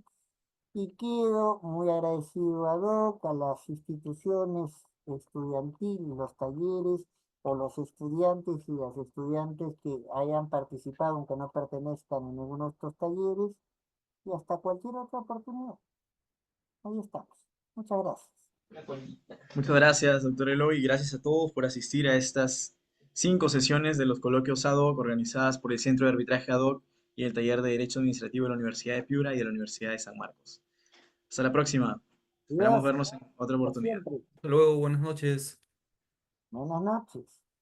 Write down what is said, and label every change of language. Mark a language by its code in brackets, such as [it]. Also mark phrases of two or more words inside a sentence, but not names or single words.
[es] Y quedo muy agradecido a Doc, a las instituciones estudiantiles, los talleres, o los estudiantes y las estudiantes que hayan participado, aunque no pertenezcan a ninguno de estos talleres, y hasta cualquier otra oportunidad. Ahí estamos. Muchas gracias. Muchas gracias, doctor Eloy, y gracias a todos por asistir a estas 5 sesiones de los coloquios [la] ad hoc [es] organizadas por el Centro de Arbitraje [la] ad hoc [es] y el Taller de Derecho Administrativo de la Universidad de Piura y de la Universidad de San Marcos. Hasta la próxima. Esperamos Adiós. vernos en otra Hasta oportunidad. siempre. Hasta luego, buenas noches. Buenas noches.